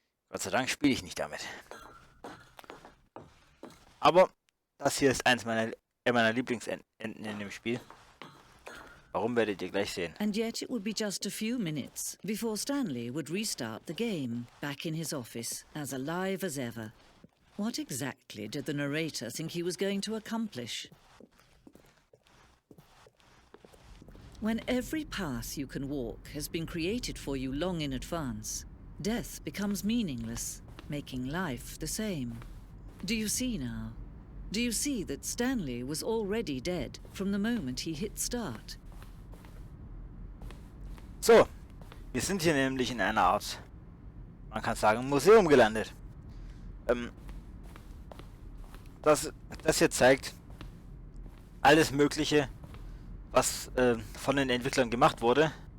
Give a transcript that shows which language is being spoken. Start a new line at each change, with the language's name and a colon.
German: Gott sei Dank spiele ich nicht damit. Aber das hier ist eins meiner Lieblingsenden in dem Spiel. Warum, werdet ihr gleich sehen.
English: And yet it would be just a few minutes before Stanley would restart the game, back in his office, as alive as ever. What exactly did the narrator think he was going to accomplish? When every path you can walk has been created for you long in advance, death becomes meaningless, making life the same. Do you see now? Do you see that Stanley was already dead from the moment he hit start?
German: So, wir sind hier nämlich in einer Art, man kann sagen, Museum gelandet. Das hier zeigt alles Mögliche, was von den Entwicklern gemacht wurde.